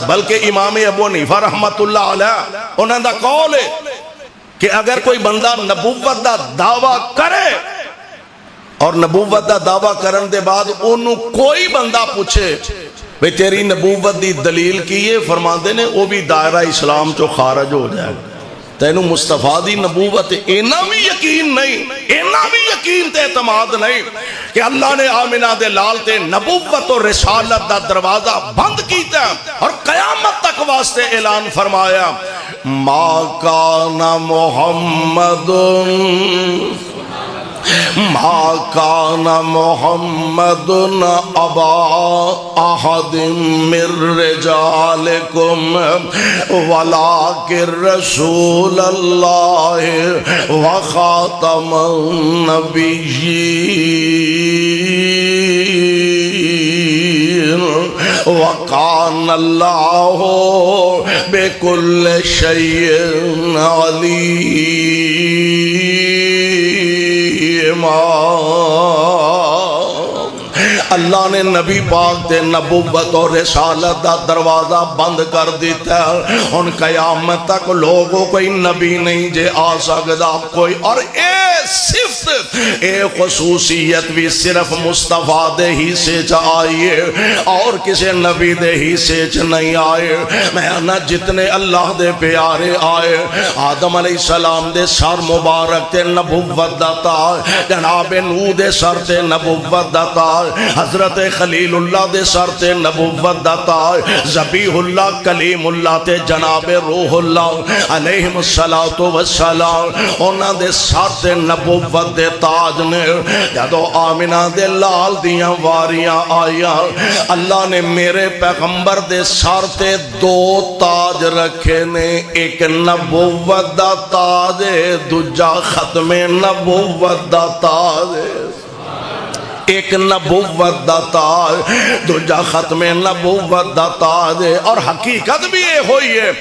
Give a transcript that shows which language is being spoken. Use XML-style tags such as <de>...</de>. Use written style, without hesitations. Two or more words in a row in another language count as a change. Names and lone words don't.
<pa>بلکہ امام ابو حنیفہ</pa> <ar>رحمت اللہ علیہ</ar> <pa>انہوں دا قول ہے کہ اگر کوئی بندہ نبوت دا دعویٰ کرے اور نبوت دا دعویٰ کرن دے بعد انہوں کوئی بندہ پوچھے بھئی تیری نبوت دی دلیل کی ہے، فرماندے نے وہ بھی دائرہ اسلام چو خارج ہو جائے گا۔ تینوں مصطفیٰ دی نبوت اینا بھی یقین نہیں، اینا بھی یقین تے اعتماد نہیں کہ اللہ نے آمنہ دے لال تے نبوت اور رسالت دا دروازہ بند کیتا اور قیامت تک واسطے اعلان فرمایا</pa> <ar>ما کان محمد ما کان محمد ابا احد من رجالکم ولکن رسول اللہ وخاتم النبیین وَقَانَ اللَّهُ بِكُلِّ شَيْءٍ عَلِيمًا۔</ar> <pa>اللہ نے نبی پاک دے نبوت اور رسالت دا دروازہ بند کر دیتا ہے۔ ان قیامت تک لوگوں کوئی نبی نہیں جے آ سکدا کوئی، اور اے صفت اے خصوصیت بھی صرف مصطفیٰ دے ہی سے آئیے اور کسی نبی دے ہی سے نہیں آئے۔ میں نہ جتنے اللہ دے پیارے آئے، آدم</pa> <ar>علیہ السلام</ar> <pa>دے سر مبارک تے نبوت دا تاج، جناب نوح دے سر تے نبوت دا تاج، حضرت خلیل اللہ دے سر تے نبوت دا تاج، ذبیح اللہ کلیم اللہ تے جناب روح اللہ</pa> <ar>علیہ السلام</ar> <pa>انہاں دے سر تے نبوت دے تاج نے۔ جدو آمنہ دے لال دیاں واریاں آیا، اللہ نے میرے پیغمبر دے سر تے دو تاج رکھے نے، ایک نبوت دا تاج ہے، دوجا ختم نبوت دا تاج ہے۔ ایک نبوت دا تاج، دوجا ختم نبوت دا تاج ہے، اور حقیقت بھی یہ ہوئی ہے۔</pa>